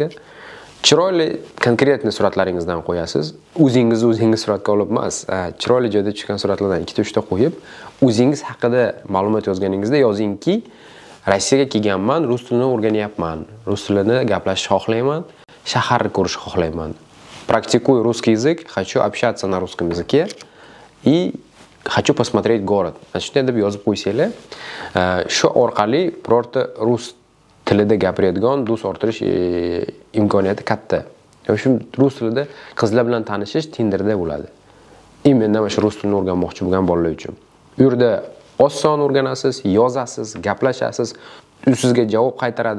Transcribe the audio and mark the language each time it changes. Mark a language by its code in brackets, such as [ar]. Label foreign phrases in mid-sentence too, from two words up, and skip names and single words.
[uz] Chiroyli konkretni suratlaringizdan qo'yasiz. O'zingiz suratga olib emas, chiroyli joyda tushgan suratlardan 2-3 ta qo'yib, o'zingiz haqida ma'lumot yozganingizda yozingki, Rossiyaga kelganman, rus tilini o'rganyapman, rus tilini gaplashishni xohlayman, shaharni ko'rishni xohlayman. [ru] Практикую русский язык, хочу общаться на русском языке и хочу посмотреть город. [uz] Shunday deb yozib qo'ysanglar, shu orqali birorta rus tilida gapiradigan do'st orttirish imkoniyati katta. Shu rus tilida qizlar bilan tanishish Tinderda bo'ladi. Imенно mana shu rus tilini o'rganmoqchi bo'lgan bolalar uchun. U yerda oson o'rganasiz, yozasiz, gaplashasiz, sizga javob qaytaradi.